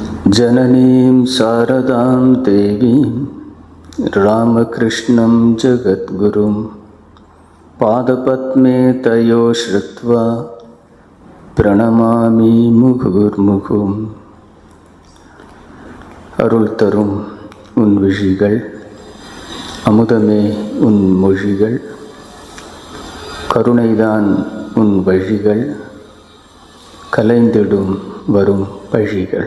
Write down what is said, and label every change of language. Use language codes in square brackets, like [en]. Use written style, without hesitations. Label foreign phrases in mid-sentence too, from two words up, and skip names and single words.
[sa] जननीं शारदां देवीं रामकृष्णं जगद्गुरुं पादपद्मे तयो श्रुत्वा प्रणमामि मुहुर्मुहुम्. [ta] அருள் தரும் உன் விழிகள், அமுதமே உன் மொழிகள், கருணைதான் உன் வழிகள், கலைந்திடும் வரும் பழிகள்.